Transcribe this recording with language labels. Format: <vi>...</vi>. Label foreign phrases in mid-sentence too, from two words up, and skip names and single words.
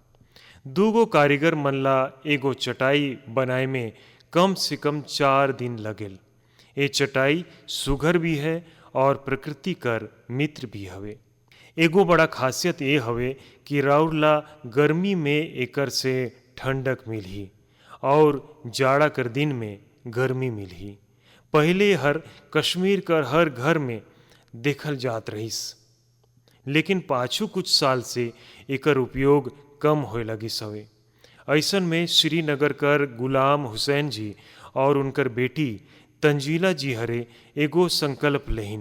<hne>2 गो कारीगर मन ला एगो चटाई बनाए में कम से कम 4 दिन लगेल। ये चटाई सुघर भी है और प्रकृति कर मित्र भी हवे। एगो बड़ा खासियत ये हवे कि राउर ला गर्मी में एकर से ठंडक मिलही और जाड़ा कर दिन में गर्मी मिलही। पहले हर कश्मीर कर हर घर में देखल जात रहिस, लेकिन पाछू कुछ साल से एकर उपयोग कम होए लगिस हवे। ऐसन में श्रीनगर कर गुलाम हुसैन जी और उनकर बेटी तंजीला जी हरे एगो संकल्प लेहिन।</hne>